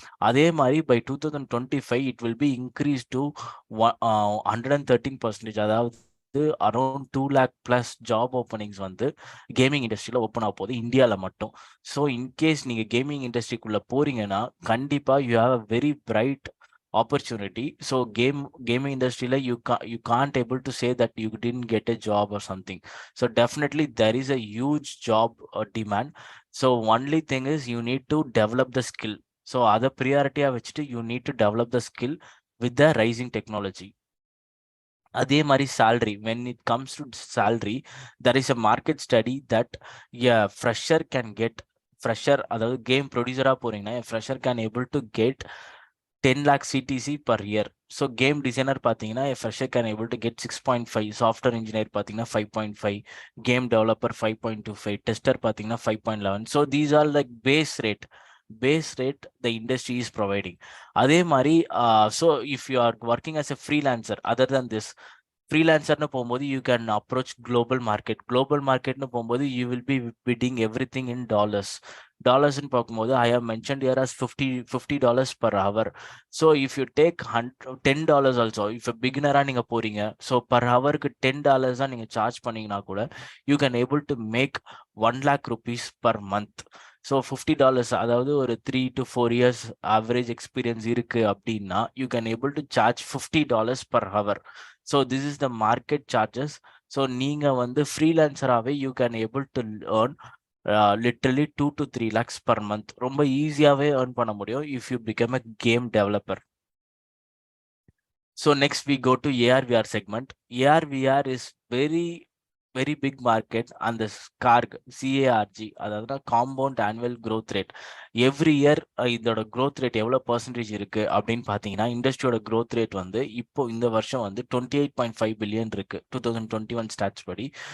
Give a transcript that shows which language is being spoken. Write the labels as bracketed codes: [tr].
[ta] அதே மாதிரி [en] by 2025 it will be increase to 113%, [ta] அதாவது around 2 lakh plus job openings வந்து கேமிங் இண்டஸ்ட்ரியில் ஓப்பன் ஆக போகுது இந்தியாவில் மட்டும். ஸோ இன்கேஸ் நீங்கள் கேமிங் இண்டஸ்ட்ரிக்குள்ளே போறீங்கன்னா கண்டிப்பாக [en] You have a very bright opportunity. So gaming industry like you can't able to say that you didn't get a job or something. So definitely there is a huge job demand. So only thing is you need to develop the skill. So other priority which you need to develop the skill with the rising technology. அதே மாதிரி salary, when it comes to salary, there is a market study that fresher can get, fresher [ta] அதாவது game ப்ரொடியூசராக போறீங்கன்னா [en] fresher can able to get 10 lakh CTC per year. So game designer பார்த்தீங்கன்னா a fresher can able to get 6.5, software engineer பார்த்தீங்கன்னா 5.5, game developer 5.25, tester பார்த்தீங்கன்னா 5.11. So these are like base rate the industry is providing. அதே மாதிரி so if you are working as a freelancer, other than this [ta] ஃப்ரீலான்சர்னு போகும்போது [en] You can approach global மார்க்கெட்னு போகும்போது you will be bidding everything in டாலர்ஸ்ன்னு பார்க்கும்போது I have mentioned here as $50 per hour. So if you take $10 also, if [ta] பிகினராக நீங்கள் போறீங்க, so per ஹவருக்கு $10 தான் நீங்கள் charge பண்ணீங்கன்னா கூட [en] You can able to make 1 lakh rupees per month. So $50, அதாவது ஒரு 3 to 4 years average experience இருக்கு அப்படின்னா you can able to charge $50 per hour. So this is the market charges. So [ta] நீங்க வந்து ஃப்ரீலான்சராகவே [en] you can able to earn literally 2 to 3 lakhs per month. [ta] ரொம்ப ஈஸியாகவே earn பண்ண முடியும் [en] if you become a game developer. So next we go to AR/VR segment. AR/VR is very big market, [ta] and the CARG, அதாவது compound annual growth rate, every year இதோட growth rate எவ்வளோ percentage இருக்கு அப்படின்னு பார்த்தீங்கன்னா இண்டஸ்ட்ரியோட growth rate வந்து இப்போ இந்த வருஷம் வந்து 28.5 பில்லியன் இருக்கு 2021 ஸ்டாட்ஸ் படி.